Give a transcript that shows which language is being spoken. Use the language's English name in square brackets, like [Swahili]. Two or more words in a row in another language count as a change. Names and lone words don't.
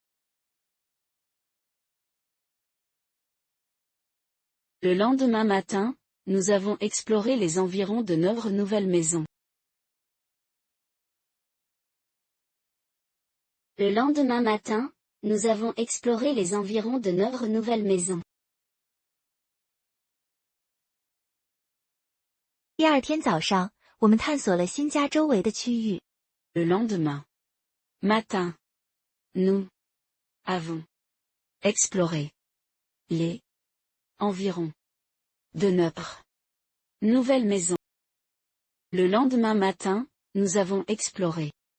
[French] Le lendemain matin, nous avons exploré les environs de notre nouvelle maison. Le lendemain matin, nous avons exploré les environs de notre nouvelle maison. [Chinese] 第二天早上，我们探索了新家周围的区域。 [French] Le lendemain matin, nous avons exploré les environs de notre nouvelle maison. Le lendemain matin, nous avons exploré.